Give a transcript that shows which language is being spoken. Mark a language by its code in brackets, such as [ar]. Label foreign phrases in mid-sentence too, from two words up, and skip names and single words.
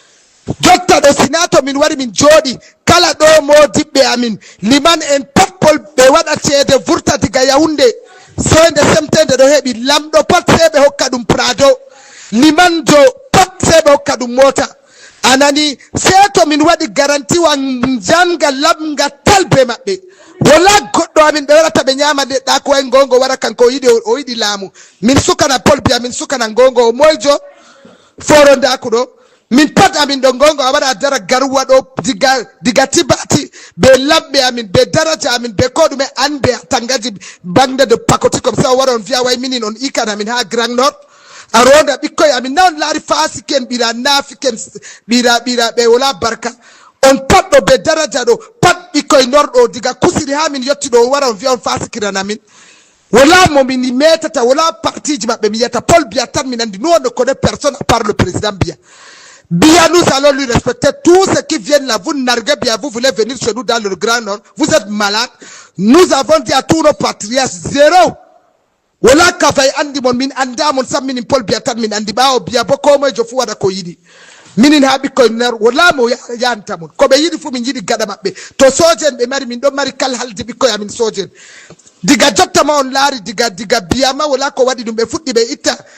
[ff] jotta do sinato min wari min jodi kala do modibbe amin liman en pat Paul be wada ceede vurta diga Yaounde soende semtende do hebi lamdo pat sebe hokka dum prado liman do pat sebe hokka dum mota anani seto min wadi garanti wa njanga labnga talbe mabbe wala goddo amin be warata be nyama de da ko en gongo wara kanko yidi o yidi lamu min sukana Paul Biya min sukana gongo moyjo foronda ko do min pat amin do gongo awara dara garwa do diga tibati be labbe amin be daraja amin be kodume ande tangaji bande de pakoti [fr] comme ça [ff] waron via way minin on ikana min ha Grand Nord aronda bikkoy amin non laari fasiken bira nafiken bira be wala barka on pat do be daraja do pat bikkoy nordo diga kusiri ha min yotti do waron via on fasikira namin wala mo min metata wala partiji mabbe mi yata Paul Biya tan min andi non ko [fr] de personne à part le président Biya nous allons lui respecter. Tous ceux qui viennent là, vous narguez Biya, vous voulez venir chez nous dans le Grand Nord, vous êtes malades. Nous avons dit à tous nos patriarches, zéro. [ff] Wala kafay andi mon min anda mon sam min Paul Biya tan min andi ba o Biya boko mo jofu wada ko yidi. Minin habi ko ner wala mo yanta mon. Ko be yidi fu min yidi gada mabbe. To sojen be mari min do mari kal haldi biko ya min sojen. Diga jotta ma on laari diga Biya ma wala ko wadi dum be fuddi be itta.